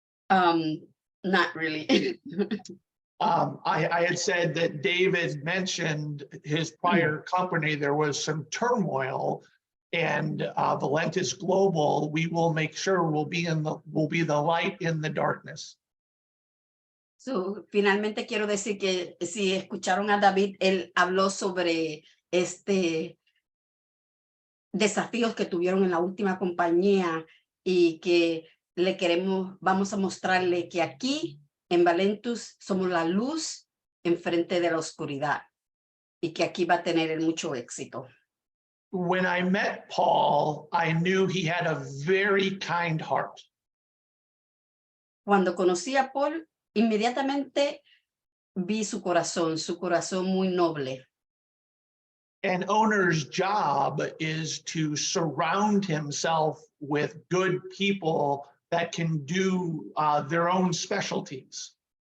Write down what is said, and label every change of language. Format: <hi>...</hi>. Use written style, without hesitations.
<en>Not really. I had said that David mentioned his prior company, there was some turmoil, and Valentis Global, we will make sure will be the light in the darkness.</en> <es>So, finalmente quiero decir que si escucharon a David, él habló sobre desafíos que tuvieron en la última compañía y que vamos a mostrarle que aquí en Valentus somos la luz enfrente de la oscuridad y que aquí va a tener mucho éxito.</es> <en>When I met Paul, I knew he had a very kind heart.</en> <es>Cuando conocí a Paul, inmediatamente vi su corazón muy noble.</es> <en>An owner's job is to surround himself with good people that can do their own specialties.</en>